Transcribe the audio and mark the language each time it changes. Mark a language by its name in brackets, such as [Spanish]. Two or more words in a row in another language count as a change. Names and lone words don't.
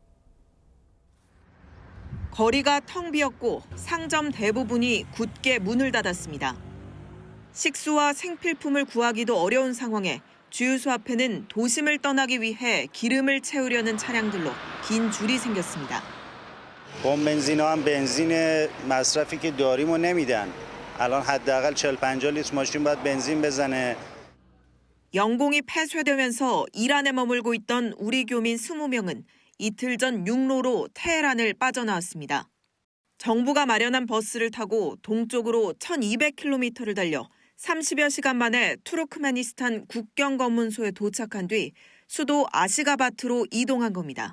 [Korean] 거리가 텅 비었고 상점 대부분이 굳게 문을 닫았습니다. 식수와 생필품을 구하기도 어려운 상황에 주유소 앞에는 도심을 떠나기 위해 기름을 채우려는 차량들로 긴 줄이 생겼습니다. [Persian] بنزین‌ها هم بنزین مصرفی که داریم و نمیدن. الان حداقل 40-50 لیتر ماشین باید بنزین بزنه. [Korean] 영공이 폐쇄되면서 이란에 머물고 있던 우리 교민 20명은 이틀 전 육로로 테헤란을 빠져나왔습니다. 정부가 마련한 버스를 타고 동쪽으로 1200km를 달려 30여 시간 만에 투르크메니스탄 국경 검문소에 도착한 뒤 수도 아시가바트로 이동한 겁니다.